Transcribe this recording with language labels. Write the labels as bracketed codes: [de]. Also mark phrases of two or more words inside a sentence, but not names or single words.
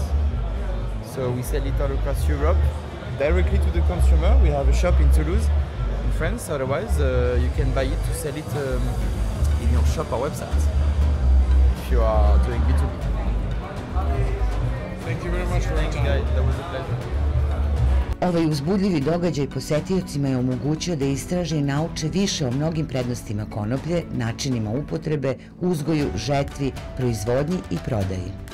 [en] So we sell it all across Europe, directly to the consumer. We have a shop in Toulouse, in France. Otherwise, you can buy it to sell it in your shop or website if you are doing B2B. Thank you very much for your time. Guys, that was a pleasure. [sr] Ovaj uzbudljivi događaj posetiocima je omogućio da istraže i nauče više o mnogim prednostima konoplje, načinima upotrebe, uzgoju, žetvi, proizvodnji i prodaji.